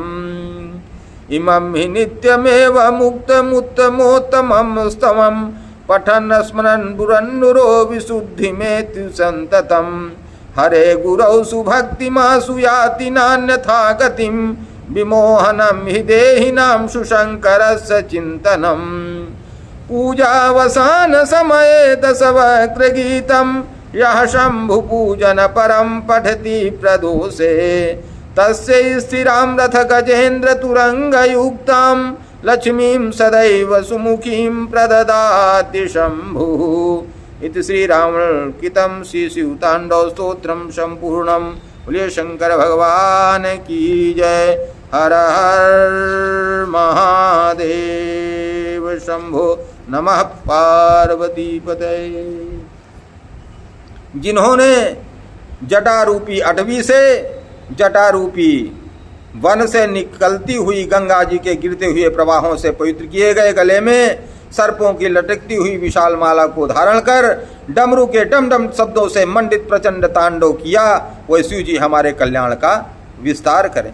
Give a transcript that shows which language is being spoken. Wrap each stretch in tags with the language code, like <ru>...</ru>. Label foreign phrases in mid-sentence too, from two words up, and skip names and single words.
<sa>इमं हि नित्यमेव मुक्तमुत्तमोत्तमं स्तवं पठन् स्मरन् बुरन्नुरो विशुद्धिमेति सन्ततं हरे गुरौ सुभक्तिमासु याति नान्यथा गतिं विमोहनं हि देहिनां सुशङ्करस्य चिन्तनं पूजावसान समये दशवक्त्रगीतं यः शम्भु पूजन परं पठति प्रदोषे तस्य स्थिरां रथ गजेन्द्र तुरंगयुक्तां लक्ष्मीं सदैव सुमुखीं प्रददाति शम्भुः। इति श्री रावणकृतं श्री शिवतांडव स्तोत्रम संपूर्णम।</sa> <hi>बोलिए शंकर भगवान की जय।</hi> <sa>हर हर महादेव शंभो नमः पार्वती पतये।</sa> <hi>जिन्होंने जटारूपी अटवी से जटारूपी वन से निकलती हुई गंगा जी के गिरते हुए प्रवाहों से पवित्र किए गए गले में सर्पों की लटकती हुई विशाल माला को धारण कर डमरू के डमडम शब्दों से मंडित प्रचंड तांडव किया, वो शिव जी हमारे कल्याण का विस्तार करें।</hi>